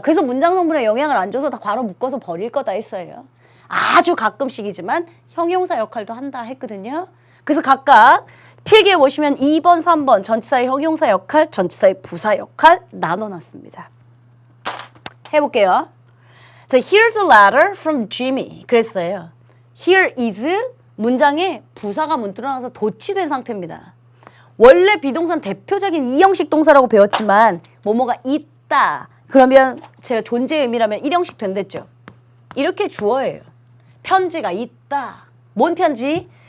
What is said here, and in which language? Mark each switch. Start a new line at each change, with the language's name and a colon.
Korean: 그래서 문장 성분에 영향을 안 줘서 다 괄호 묶어서 버릴 거다 했어요. 아주 가끔씩이지만 형용사 역할도 한다 했거든요. 그래서 각각 필기에 보시면 2번, 3번 전치사의 형용사 역할, 전치사의 부사 역할 나눠놨습니다. 해볼게요.
English: 자, here's a letter from Jimmy.
Korean: 그랬어요.
English: Here is
Korean: 문장에 부사가 문자로 나와서 도치된 상태입니다. 원래 비동사는 대표적인 이형식 동사라고 배웠지만 뭐뭐가 있다. 그러면 제가 존재의 의미라면 일형식 된댔죠. 이렇게 주어예요. 편지가 있다. 뭔 편지?